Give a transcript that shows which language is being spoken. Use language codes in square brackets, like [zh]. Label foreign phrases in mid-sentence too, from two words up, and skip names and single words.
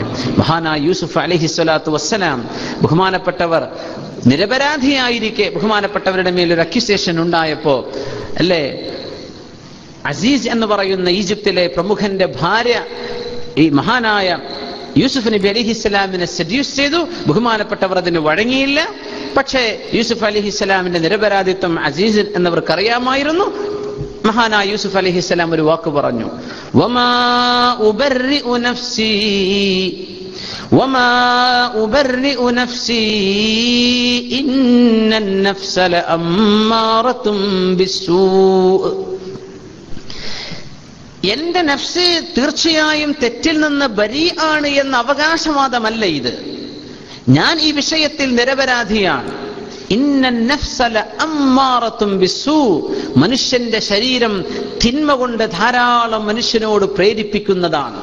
[ml] മഹാനായ യൂസുഫ് [ar] عليه الصلاة والسلام, [ml] ബഹുമാനപ്പെട്ടവർ നിരപരാധിയായിരിക്കെ ബഹുമാനപ്പെട്ടവരുടെ മേലൊരു അക്യൂസേഷൻ ഉണ്ടായപ്പോ, അല്ലേ, അസീസ് എന്ന് പറയുന്ന ഈജിപ്തിലെ പ്രമുഖന്റെ ഭാര്യ ഈ മഹാനായ യൂസുഫ് നബി അലിഹിസ്സലാമിനെ സെഡ്യൂസ് ചെയ്തു. ബഹുമാനപ്പെട്ടവർ അതിന് വഴങ്ങിയില്ല. പക്ഷേ യൂസുഫ് അലിഹിസ്സലാമിന്റെ നിരപരാധിത്വം അസീസ് എന്നവർക്ക് അറിയാമായിരുന്നു. മഹാനായ യൂസുഫ് അലിഹിസ്സലാം ഒരു വാക്ക് പറഞ്ഞു, [ar] وما أبرئ نفسي وما أبرئ نفسي إن النفس لأمارة بالسوء. [ml] എന്റെ നഫ്സ് തീർച്ചയായും തെറ്റിൽ നിന്ന് ബരീആണ് എന്ന അവകാശവാദമല്ല ഇത്. ഞാൻ ഈ വിഷയത്തിൽ നിരപരാധിയാണ്. [ar] إن النفس لأمارة بالسوء. [ml] മനുഷ്യന്റെ ശരീരം തിന്മ കൊണ്ട് ധാരാളം മനുഷ്യനോട് പ്രേരിപ്പിക്കുന്നതാണ്.